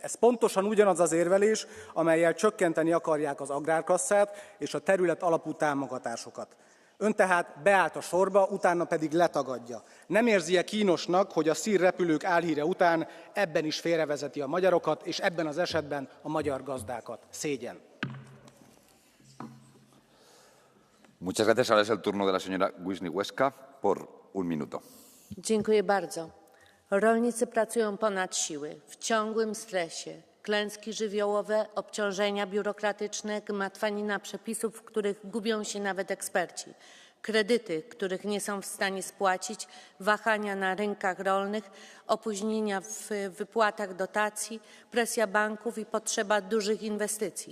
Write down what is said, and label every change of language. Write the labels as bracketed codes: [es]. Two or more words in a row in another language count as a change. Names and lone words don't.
[hu] Ez pontosan ugyanaz az érvelés, amellyel csökkenteni akarják az agrárkasszát és a terület alapú támogatásokat. Ön tehát beállt a sorba, utána pedig letagadja. Nem érzi-e kínosnak, hogy a szírrepülők álhíre után ebben is félrevezeti a magyarokat, és ebben az esetben a magyar gazdákat? Szégyen! [es] Muchas gracias. Ahora es el turno de la señora Wisniewska por un minuto. [pl] Dziękuję bardzo. Rolnicy pracują ponad siły, w ciągłym stresie. Klęski żywiołowe, obciążenia biurokratyczne, gmatwanina przepisów, w których gubią się nawet eksperci. Kredyty, których nie są w stanie spłacić, wahania na rynkach rolnych, opóźnienia w wypłatach dotacji, presja banków i potrzeba dużych inwestycji.